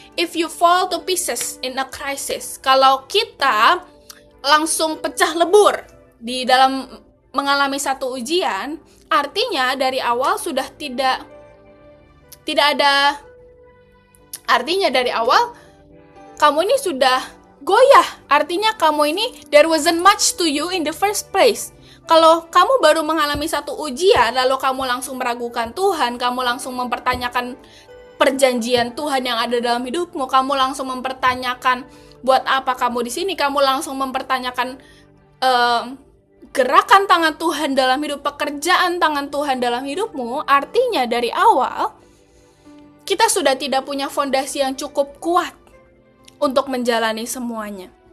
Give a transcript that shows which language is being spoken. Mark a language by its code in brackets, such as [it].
[en] If you fall to pieces in a crisis. [id] Kalau kita langsung pecah lebur di dalam mengalami satu ujian, artinya dari awal sudah tidak ada, artinya dari awal kamu ini sudah goyah. Artinya kamu ini, [en] there wasn't much to you in the first place. [id] Kalau kamu baru mengalami satu ujian, lalu kamu langsung meragukan Tuhan, kamu langsung mempertanyakan perjanjian Tuhan yang ada dalam hidupmu, kamu langsung mempertanyakan buat apa kamu di sini, kamu langsung mempertanyakan gerakan tangan Tuhan dalam hidup, pekerjaan tangan Tuhan dalam hidupmu, artinya dari awal kita sudah tidak punya fondasi yang cukup kuat untuk menjalani semuanya.